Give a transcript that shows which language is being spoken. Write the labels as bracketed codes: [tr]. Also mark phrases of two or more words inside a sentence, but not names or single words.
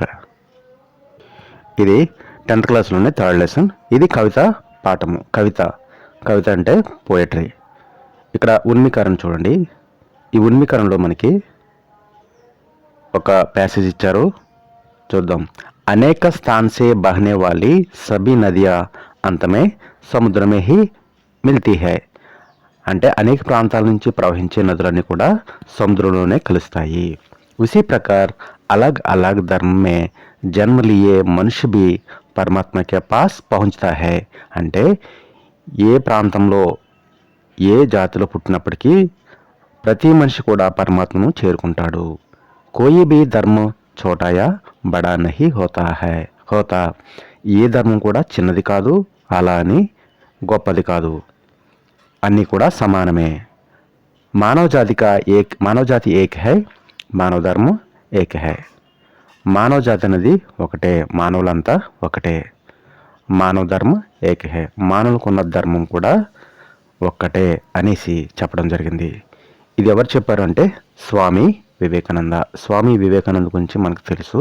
[te] ఇది 10th క్లాస్లోనే [en] third lesson. [te] ఇది కవిత పాఠము. కవిత అంటే పోయట్రీ. ఇక్కడ ఉన్మీకరణ చూడండి. ఈ ఉన్మీకరణలో మనకి ఒక ప్యాసేజ్ ఇచ్చారు, చూద్దాం. [hi] अनेक स्थान से बहने वाली सभी नदियाँ अंत में समुद्र में ही मिलती हैं. [te] అంటే అనేక ప్రాంతాల నుంచి ప్రవహించే నదులన్నీ కూడా సముద్రంలోనే కలుస్తాయి. [hi] उसी प्रकार अलग अलग धर्म में जन्म लिए मनुष्य भी परमात्मा के पास पहुंचता है. [te] అంటే ఏ ప్రాంతంలో ఏ జాతిలో పుట్టినప్పటికీ ప్రతి మనిషి కూడా పరమాత్మను చేరుకుంటాడు. [hi] कोई भी धर्म छोटा या बड़ा नहीं होता. [te] ఏ ధర్మం కూడా చిన్నది కాదు, అలా అని గొప్పది కాదు, అన్నీ కూడా సమానమే. [hi] मानव जाति एक है, मानव धर्म एक है. [te] మానవ జాతి అనేది ఒకటే, మానవులంతా ఒకటే. [hi] मानव धर्म एक है, [te] మానవులకున్న ధర్మం కూడా ఒక్కటే అనేసి చెప్పడం జరిగింది. ఇది ఎవరు చెప్పారు అంటే స్వామి వివేకానంద గురించి మనకు తెలుసు.